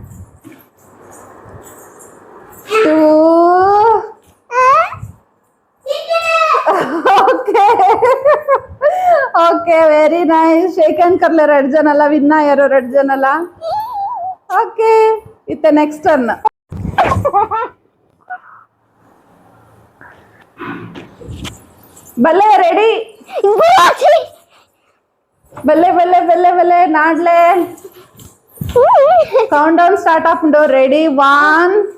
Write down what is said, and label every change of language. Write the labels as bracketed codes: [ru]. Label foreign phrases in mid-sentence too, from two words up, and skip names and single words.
[tcy] 2 [en] okay okay very nice shake hand [tcy] ಕರ್ಲೆ 2 ಜನ ಅಲ್ಲ ವಿನ್ನ ಯಾರು 2 ಜನ ಅಲ್ಲ ಓಕೆ ಇತ್ತೆ [en] next turn [tcy] ಬಲ್ಲೆ ರೆಡಿ ಬಲ್ಲೆ ಬಲ್ಲೆ ಬಲ್ಲೆ ಬಲ್ಲೆ ನಾಡ್ಲೆ [en] count down start [tcy] ಹಾಕೊಂಡು ರೆಡಿ 1